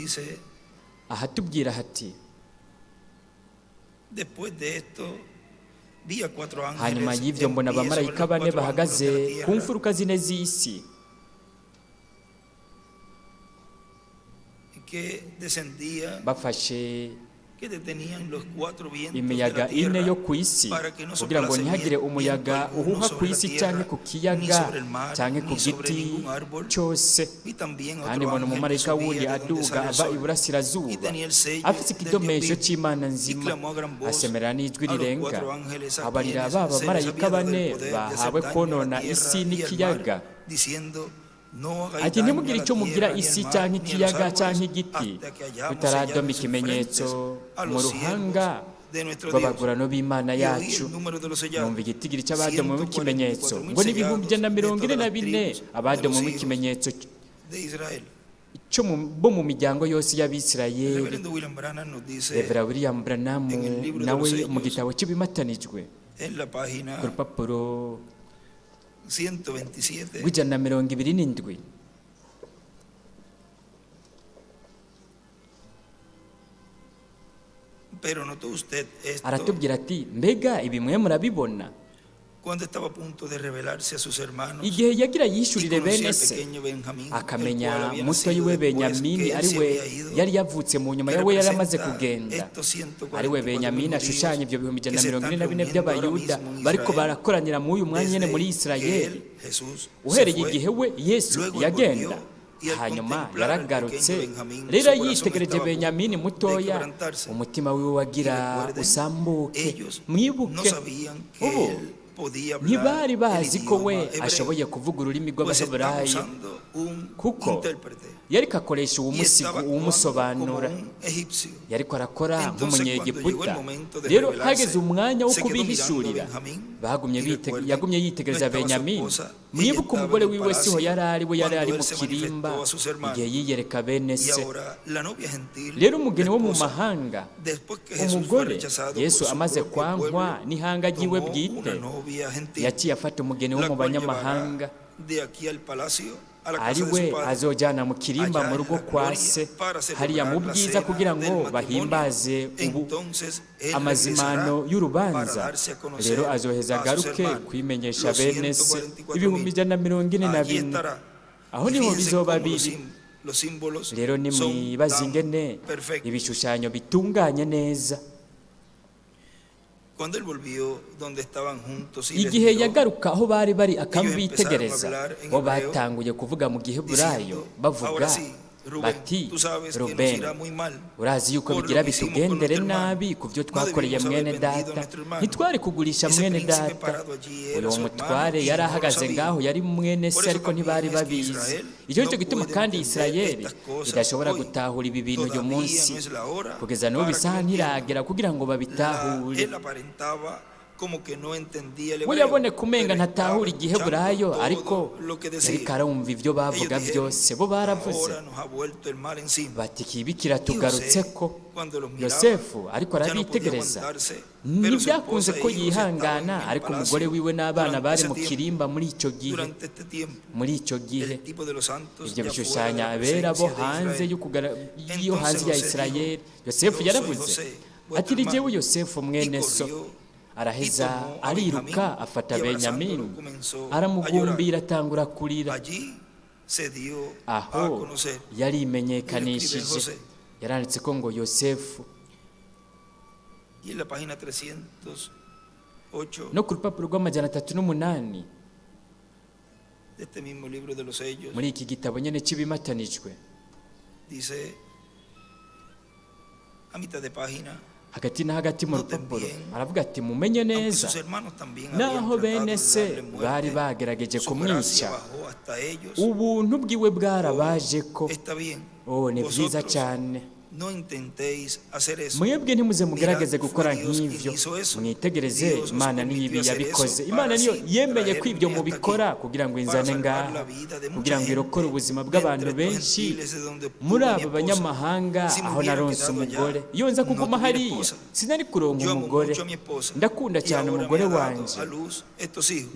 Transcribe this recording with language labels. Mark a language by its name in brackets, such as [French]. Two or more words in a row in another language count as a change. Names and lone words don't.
[Rundi] Aha tubwira hati [Spanish] después de esto vi a 4 [Rundi] hanyuma [Spanish] ángeles [Rundi] y'ibyo [Spanish] en [Rundi] mbona [Spanish] pie sobre [Rundi] abamarayika [Spanish] los [Rundi] bane [Spanish] 4 ángulos de [Rundi] bahagaze [Spanish] la [Rundi] ku [Spanish] tierra, [Rundi] mfuruka zine z'isi [Spanish] que descendía, [Rundi] bafashe [Spanish] que detenían los 4 vientos de [Rundi] imiyaga [Spanish] la tierra, [Rundi] ine yo ku isi [Spanish] para que no [Rundi] kugira ngo [Spanish] soplase [Rundi] ntihagire [Spanish] viento [Rundi] umuyaga [Spanish] alguno [Rundi] uhuha [Spanish] sobre [Rundi] ku [Spanish] la [Rundi] isi [Spanish] tierra, [Rundi] cyangwa ku [Spanish] ni [Rundi] kiyaga [Spanish] sobre el mar, [Rundi] cyangwa ku [Spanish] ni sobre [Rundi] giti [Spanish] ningún árbol. [Rundi] cyose. [Spanish] Vi también otro [Rundi] kandi mbona [Spanish] ángel que [Rundi] umumarayika [Spanish] subía [Rundi] wundi [Spanish] de donde [Rundi] aduga [Spanish] sale el [Rundi] ava [Spanish] sol, [Rundi] iburasirazuba [Spanish] y tenía el sello [Rundi] afite [Spanish] del [Rundi] ikidomesho [Spanish] Dios vivo, [Rundi] cy'imana [Spanish] y [Rundi] nzima [Spanish] clamó a gran voz [Rundi] asemera n'ijwi [Spanish] a los [Rundi] rirenga [Spanish] 4 ángeles a [Rundi] abarira [Spanish] quienes [Rundi] ba [Spanish] se les [Rundi] bamarayika [Spanish] había dado [Rundi] bane [Spanish] el poder de hacer [Rundi] bahawe [Spanish] daño a la [Rundi] konona [Spanish] tierra [Rundi] isi [Spanish] y al [Rundi] n'ikiyaga [Spanish] mar, diciendo, no hagáis [Rundi] ati [Spanish] daño [Rundi] ntimugire [Spanish] a la [Rundi] icyo mugira [Spanish] tierra, ni [Rundi] isi [Spanish] al mar, [Rundi] cyangwa [Spanish] ni a los [Rundi] ikiyaga cyangwa [Spanish] árboles, [Rundi] igiti [Spanish] hasta que hayamos [Rundi] tutaradoma [Spanish] sellado sus [Rundi] ikimenyetso [Spanish] frentes a [Rundi] mu [Spanish] los [Rundi] ruhanga [Spanish] siervos de nuestro Dios. [Rundi] rw'abagurano b'imana [Spanish] Y oí [Rundi] yacu [Spanish] el número de los sellados, [Rundi] numva igitigiri cy'abadomwemo ikimenyetso 144,000 ngo ni ibihumbi ijana na mirongo ine na [Spanish] sellados [Rundi] bine [Spanish] de todas las tribus [Rundi] abadomwemo [Spanish] de los [Rundi] ikimenyetso [Spanish] de Israel. [Rundi] bo mu miryango yose [Spanish] El [Rundi] y'abisirayeli. [Spanish] reverendo William Branham nos dice [Rundi] Revera William Branham [Spanish] en el libro de [Rundi] nawe [Spanish] los sellos, [Rundi] mu gitabo cy'ibimatanijwe [Spanish] en la página [Rundi] ku rupapuro 127, rw'ijana na mirongo ibiri n'indwi [Spanish] pero notó usted esto [Rundi] aratubwira ati mbega ibi mwe murabibona [Spanish] cuando estaba a punto de revelarse a sus hermanos [Rundi] igihe yagira [Spanish] y [Rundi] yishurire [Spanish] conocía [Rundi] bene [Spanish] al [Rundi] se [Spanish] pequeño Benjamín, el cual [Rundi] akamenya [Spanish] había [Rundi] mutoyi [Spanish] nacido [Rundi] we [Spanish] después [Rundi] benyamini [Spanish] que él [Rundi] ari [Spanish] se [Rundi] we [Spanish] había ido, [Rundi] yari yavutse mu nyuma [Spanish] que [Rundi] yawe yari amaze [Spanish] representa [Rundi] kugenda [Spanish] estos 144,000 [Rundi] ari we benyamini ashushanya ibyo bihumbi ijana na [Spanish] que se [Rundi] mirongo ine na bine [Spanish] están reuniendo [Rundi] by'abayuda [Spanish] ahora mismo en [Rundi] bariko [Spanish] Israel, [Rundi] barakoranira muri uyu mwanya nyene muri [Spanish] desde [Rundi] isirayeli [Spanish] que él, Jesús, [Rundi] uhereye [Spanish] se fue, [Rundi] igihe we yesu [Spanish] luego él [Rundi] yagenda [Spanish] volvió, y al [Rundi] hanyuma [Spanish] contemplar al [Rundi] yaragarutse [Spanish] pequeño Benjamín, [Rundi] rero [Spanish] su corazón [Rundi] yitegereje [Spanish] estaba a punto [Rundi] benyamini [Spanish] de [Rundi] mutoya [Spanish] quebrantarse. [Rundi] umutima wiwe wagira [Spanish] Y recuerden, [Rundi] usambuke [Spanish] ellos no [Rundi] mwibuke [Spanish] sabían que [Rundi] ubu [Spanish] él podía hablar [Rundi] ntibari [Spanish] el [Rundi] bazi ko we [Spanish] idioma hebreo, [Rundi] ashoboye kuvuga ururimi [Spanish] pues estaba [Rundi] rw'abaheburayo [Spanish] usando un [Rundi] kuko [Spanish] intérprete [Rundi] yariko akoresha [Spanish] y [Rundi] uwumusigo [Spanish] estaba actuando como [Rundi] uwumusobanura [Spanish] un egipcio. [Rundi] yariko arakora [Spanish] Entonces, [Rundi] nk'umunyegiputa [Spanish] cuando llegó el momento de [Rundi] rero [Spanish] revelarse, [Rundi] hageze umwanya wo [Spanish] se quedó [Rundi] kubihishurira [Spanish] mirando a Benjamín, [Rundi] bagumye [Spanish] y recuerden, [Rundi] yagumye yitegereza [Spanish] no estaba su [Rundi] benyamini [Spanish] esposa, [Rundi] mwibuke [Spanish] ella [Rundi] umugore [Spanish] estaba en el [Rundi] wiwe siho [Spanish] palacio [Rundi] yari ari we yari ari [Spanish] cuando [Rundi] mu [Spanish] él se [Rundi] kirimba [Spanish] manifestó a sus hermanos. [Rundi] igihe yiyereka bene [Spanish] Y [Rundi] se [Spanish] ahora la novia gentil, [Rundi] rero umugeni [Spanish] la [Rundi] wo mu [Spanish] esposa, [Rundi] mahanga [Spanish] después que Jesús fue [Rundi] umugore [Spanish] rechazado por [Rundi] yesu [Spanish] su [Rundi] amaze [Spanish] propio [Rundi] kwankwa [Spanish] pueblo, [Rundi] n'ihanga ryiwe [Spanish] tomó [Rundi] bwite [Spanish] una novia gentil, [Rundi] yaciye afata umugeni wo [Spanish] la [Rundi] mu [Spanish] cual [Rundi] banyamahanga [Spanish] llevará de aquí al palacio a la [Rundi] ari [Spanish] casa de [Rundi] we [Spanish] su padre, [Rundi] azojyana mu kirimba [Spanish] allá [Rundi] mu [Spanish] en [Rundi] rugo [Spanish] la [Rundi] kwa [Spanish] gloria, [Rundi] se [Spanish] para [Rundi] hariya mu [Spanish] celebrar la [Rundi] bwiza [Spanish] cena [Rundi] kugira [Spanish] del [Rundi] ngo [Spanish] matrimonio. [Rundi] bahimbaze [Spanish] Entonces él [Rundi] amazimano [Spanish] regresará [Rundi] y'urubanza [Spanish] para darse a conocer [Rundi] rero azoheza [Spanish] a sus [Rundi] agaruke [Spanish] hermanos, [Rundi] kwimenyesha [Spanish] los [Rundi] bene se [Spanish] 144,000. [Rundi] ibihumbi ijana na mirongo ine na [Spanish] Allí [Rundi] bine [Spanish] estará. [Rundi] aho [Spanish] Y [Rundi] niho [Spanish] fíjense [Rundi] bizoba [Spanish] cómo los [Rundi] biri [Spanish] los símbolos [Rundi] rero [Spanish] son [Rundi] nimwibaze [Spanish] tan [Rundi] ingene [Spanish] perfectos. [Rundi] ibishushanyo bitunganye neza [Spanish] Cuando él volvió donde estaban juntos y les [Rundi] igihe [Spanish] miró, [Rundi] yagaruka aho bari bari [Spanish] ellos [Rundi] akabitegereza [Spanish] empezaron a hablar en [Rundi] bo [Spanish] hebreo, [Rundi] batanguye kuvuga mu giheburayo [Spanish] diciendo, [Rundi] bavuga [Spanish] ahora sí, Rubén, [Rundi] bati [Spanish] tú sabes que nos [Rundi] rubeni [Spanish] irá muy mal [Rundi] urazi yuko [Spanish] por [Rundi] bigira [Spanish] lo que hicimos [Rundi] bitugendere [Spanish] con nuestro hermano. [Rundi] nabi ku byo [Spanish] No [Rundi] twakoreye [Spanish] debimos [Rundi] mwene [Spanish] haber vendido a [Rundi] data [Spanish] nuestro hermano. [Rundi] ntitwari kugurisha [Spanish] Ese [Rundi] mwene [Spanish] príncipe [Rundi] data [Spanish] parado allí era [Rundi] uyu [Spanish] su [Rundi] mutware [Spanish] hermano y [Rundi] yari [Spanish] no lo [Rundi] ahagaze [Spanish] sabía. [Rundi] ngaho yari mwene [Spanish] Por [Rundi] se [Spanish] eso [Rundi] ariko [Spanish] también [Rundi] ntibari [Spanish] es que [Rundi] babizi [Spanish] Israel [Rundi] icyo [Spanish] no [Rundi] nicyo gituma [Spanish] puede [Rundi] kandi [Spanish] entender [Rundi] isirayeli [Spanish] estas cosas [Rundi] idashobora [Spanish] hoy. [Rundi] gutahura ibi bintu uyu [Spanish] Todavía [Rundi] munsi [Spanish] no es la hora [Rundi] kugeza n'ubu [Spanish] para que [Rundi] isaha [Spanish] lo entiendan. [Rundi] ntiragera kugira ngo babitahure [Spanish] Él aparentaba como que no entendía el [Rundi] we [Spanish] hebreo, [Rundi] yaboneka umenga [Spanish] pero [Rundi] ntatahura [Spanish] estaba [Rundi] igiheburayo [Spanish] escuchando [Rundi] ariko [Spanish] todo lo que decía. [Rundi] yariko arumva ibyo bavuga [Spanish] Ellos dijeron, [Rundi] byose bo baravuze [Spanish] ahora nos ha vuelto el mal encima. [Rundi] bati kibi kiratugarutseko [Spanish] Cuando los miraba, [Rundi] yosefu ariko [Spanish] ya no podía [Rundi] arabitegereza [Spanish] aguantarse, pero su [Rundi] ntibyakunze [Spanish] esposa [Rundi] ko [Spanish] e hijos estaban [Rundi] yihangana [Spanish] en el [Rundi] ariko [Spanish] palacio [Rundi] umugore wiwe n'abana [Spanish] durante [Rundi] bari [Spanish] ese [Rundi] mu [Spanish] tiempo. [Rundi] kirimba muri icyo gihe [Spanish] Durante este tiempo, [Rundi] muri icyo gihe [Spanish] el tipo de los santos [Rundi] ibyo [Spanish] ya fuera de [Rundi] bishushanya [Spanish] la [Rundi] abera bo [Spanish] presencia de [Rundi] hanze [Spanish] Israel. [Rundi] yo hanze ya [Spanish] Entonces José [Rundi] isirayeli [Spanish] dijo, [Rundi] yosefu [Spanish] "Yo [Rundi] yaravuze [Spanish] soy José, [Rundi] ati [Spanish] vuestro [Rundi] ni jyewe [Spanish] hermano." [Rundi] yosefu mwene [Spanish] Y [Rundi] so [Spanish] corrió [Rundi] araheza [Spanish] y tomó a [Rundi] ariruka [Spanish] Benjamín, [Rundi] afata [Spanish] y abrazándolo [Rundi] benyamini [Spanish] comenzó a [Rundi] aramugumbira [Spanish] llorar. [Rundi] atangura kurira [Spanish] Allí se dio a [Rundi] aho [Spanish] conocer. [Rundi] yarimenyekanishije [Spanish] José. [Rundi] yaranditse ko ngo yosefu [Spanish] Y en la página 308 [Rundi] no ku rupapuro rw'amajana 308 [Spanish] de este mismo libro de los sellos, [Rundi] muri iki gitabo nyene cy'ibimatanijwe [Spanish] dice a mitad de página, [Rundi] hagati na hagati mu [Spanish] Noten [Rundi] rupapuro [Spanish] bien, [Rundi] aravuga ati mumenye [Spanish] aunque [Rundi] neza [Spanish] sus hermanos también [Rundi] naho [Spanish] habían tratado [Rundi] bene [Spanish] de [Rundi] se [Spanish] darle muerte, [Rundi] bari bagerageje [Spanish] su [Rundi] kumwica [Spanish] gracia bajó hasta ellos. [Rundi] ubuntu bwiwe bwarabaje ko [Spanish] Está bien, [Rundi] ni byiza [Spanish] vosotros [Rundi] cyane [Spanish] no intentéis hacer eso. [Rundi] mwebwe ntimuze mugerageze [Spanish] Mirad, [Rundi] gukora [Spanish] fue Dios quien [Rundi] nk'ivyo [Spanish] hizo eso. [Rundi] mwitegereze [Spanish] Dios os [Rundi] imana [Spanish] permitió [Rundi] niyibi [Spanish] hacer [Rundi] yabikoze [Spanish] eso [Rundi] imana [Spanish] para [Rundi] niyo [Spanish] así [Rundi] yemeye ko ibyo [Spanish] traerme hasta [Rundi] mubikora [Spanish] aquí, [Rundi] kugira ngo [Spanish] para [Rundi] inzane [Spanish] salvar [Rundi] ngaha [Spanish] la vida de mucha [Rundi] kugira ngo irokore [Spanish] gente [Rundi] ubuzima [Spanish] de [Rundi] bw'abantu [Spanish] entre estos [Rundi] benshi [Spanish] gentiles de donde pudo [Rundi] muri [Spanish] mi [Rundi] aba [Spanish] esposa. [Rundi] banyamahanga [Spanish] Si me [Rundi] aho [Spanish] hubiera [Rundi] naronse [Spanish] quedado allá, [Rundi] umugore iyo nza [Spanish] no [Rundi] kuguma [Spanish] tuviera [Rundi] hariya [Spanish] esposa. [Rundi] sinari kuronka [Spanish] Yo amo [Rundi] umugore [Spanish] mucho a mi esposa, [Rundi] ndakunda [Spanish] y [Rundi] cyane [Spanish] ahora [Rundi] umugore [Spanish] me ha dado [Rundi] wanje [Spanish] a luz estos hijos.